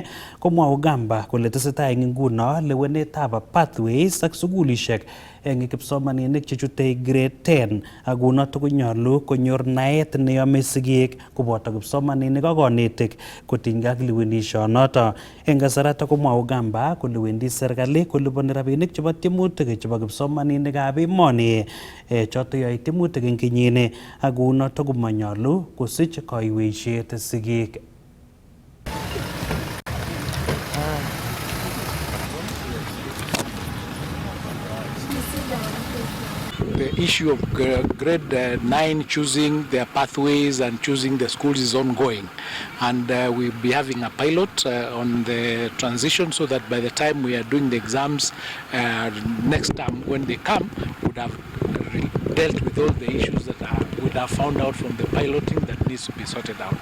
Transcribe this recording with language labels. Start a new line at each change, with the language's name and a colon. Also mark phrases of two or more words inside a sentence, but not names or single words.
Kalenjin: Komwa Ogamba kole tesetai eng nguno lewenetab pathways ak sukulishek eng kipsomaninik chechute grade 10 ak kunoto konyolu konyor naet neyome sigik koboto kipsomaninik ak konetik kotinygei ak lewenishonoto. Eng kasarata komwa Ogamba kole wendi serikali koliponi rabinik chebo tiemutik chebo kipsomaninikab emoni choto yoe tiemutik eng kenyini ak kunoto komanyolu kosich kaiweisiet sigik.
English: The issue of grade 9 choosing their pathways and choosing the schools is ongoing, and we'll be having a pilot on the transition so that by the time we are doing the exams next term when they come, would have dealt with all the issues that would have found out from the piloting that needs to be sorted out.